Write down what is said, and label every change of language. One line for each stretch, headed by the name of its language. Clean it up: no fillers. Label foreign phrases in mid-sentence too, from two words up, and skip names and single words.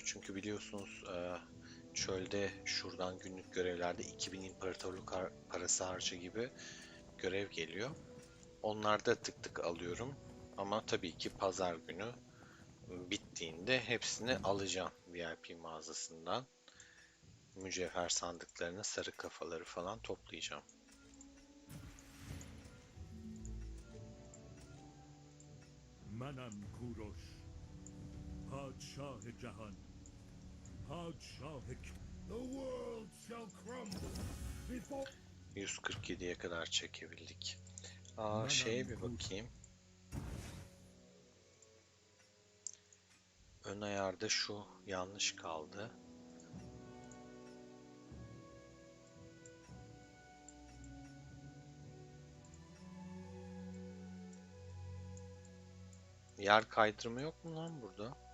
Turkish: Çünkü biliyorsunuz çölde şuradan günlük görevlerde 2000 imparatorluk parası harcı gibi görev geliyor. Onlarda tık tık alıyorum. Ama tabii ki pazar günü bittiğinde hepsini alacağım VIP mağazasından. Mücevher sandıklarını, sarı kafaları falan toplayacağım.
Persian: منم کوروش پادشاه جهان پادشاه
English: The world shall crumble before
Turkish: 147'ye kadar çekebildik. Şeye bir bakayım. Ön ayarda şu yanlış kaldı. Yer kaydırma yok mu lan burada?